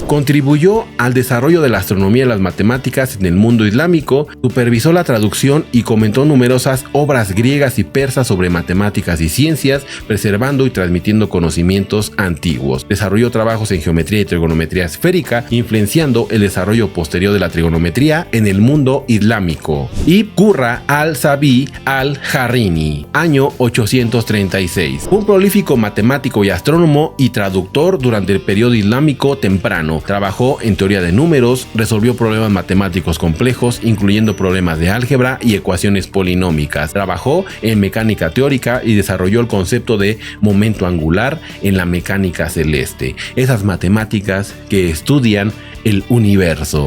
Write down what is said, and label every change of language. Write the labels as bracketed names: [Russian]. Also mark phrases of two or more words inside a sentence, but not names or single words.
[Spanish] Contribuyó al desarrollo de la astronomía y las matemáticas en el mundo islámico, supervisó la traducción y comentó numerosas obras griegas y persas sobre matemáticas y ciencias, preservando y transmitiendo conocimientos antiguos. Desarrolló trabajos en geometría y trigonometría esférica, influenciando el desarrollo posterior de la trigonometría en el mundo islámico. Ibn Qurra al-Sabi al-Harrini, año 836. Un prolífico matemático y astrónomo y traductor durante el periodo islámico temprano. Trabajó en teoría de números, resolvió problemas matemáticos complejos, incluyendo problemas de álgebra y ecuaciones polinómicas. Trabajó en mecánica teórica y desarrolló el concepto de momento angular en la mecánica celeste, esas matemáticas que estudian el universo.